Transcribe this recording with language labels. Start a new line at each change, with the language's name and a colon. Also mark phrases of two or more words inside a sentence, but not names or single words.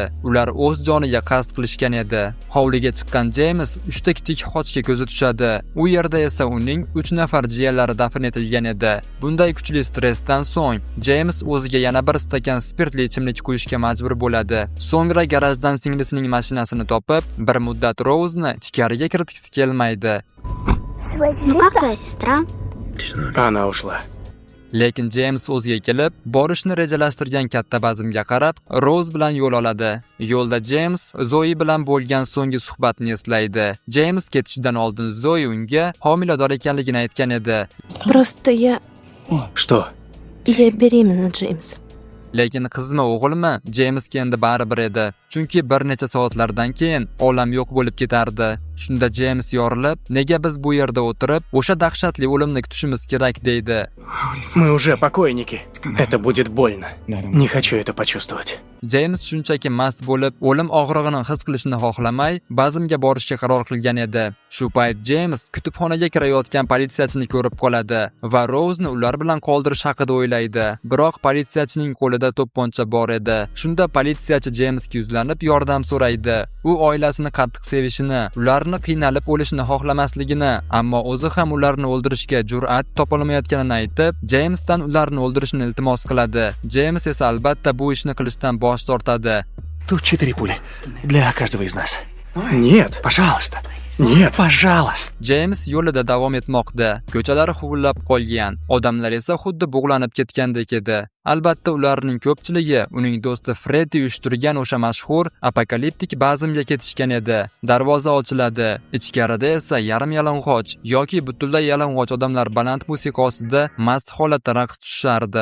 Uzbek: Ular o'z joniga qasd qilishgan edi. Hovliga chiqqan James 3 ta kichik xochga ko'zi tushadi. U yerda esa uning 3 nafar jiyanlari dafn etilgan edi. Bunday kuchli stressdan so'ng James o'ziga yana bir stakan spirtli ichimlik quyishga majbur bo'ladi. So'ngra garajdan singlisining mashinasini topib, bir muddat Rose'ni ichkariga kiritgisi kelmaydi.
Russian: Ну как твоя сестра? Она ушла.
Uzbek: Lekin James o'ziga kelib, borishni rejalashtirgan katta bazmga qarab, Rose bilan yo'l oladi. Yo'lda James Zoe bilan bo'lgan so'nggi suhbatni eslaydi. James ketishidan oldin Zoe unga homilador ekanligini aytgan edi.
Russian: Просто я Что? беременна, Джеймс.
Uzbek: Lekin qizmi, o'g'ilmi? Jamesga endi baribir edi. Chunki bir necha soatlardan keyin olam yo'q bo'lib ketardi. Shunda James yorilib, nega biz bu yerda o'tirib, o'sha dahshatli o'limni kutishimiz kerak deydi.
Russian: Мы уже покойники. Это будет больно. Не хочу это почувствовать.
Uzbek: James shunchaki mast bo'lib, o'lim og'rig'ini his qilishni xohlamay, bazmga borishga qaror qilgan edi. Shu payt James kutubxonaga kirayotgan politsiyachini ko'rib qoladi va Rose'ni ular bilan qoldirish haqida o'ylaydi. Biroq politsiyachining qo'lida to'pponcha bor edi. Shunda politsiyachi Jamesga yuzlanib yordam so'raydi. U oilasini qattiq sevishini, ularni qiynalib o'lishini xohlamasligini, ammo o'zi ham ularni o'ldirishga jur'at topolmayotganini aytib, Jamesdan ularni o'ldirishni iltimos qiladi. James esa albatta bu ishni qilishdan bosh tortadi.
Russian: Тут 4 пули. Для каждого из нас. Нет, пожалуйста. Нет, пожалуйста.
Uzbek: James yo'lida davom etmoqda. Ko'chalar huvillab qolgan, odamlar esa xuddi bug'lanib ketgandek edi. Albatta, ularning ko'pchiligi uning do'sti Freddi uyushtirgan o'sha mashhur apokaliptik bazmga ketishgan edi. Darvoza ochiladi. Ichkarida esa yarim yalang'och yoki butunlay yalang'och odamlar baland musiqa ostida mast holatda raqs tushishardi.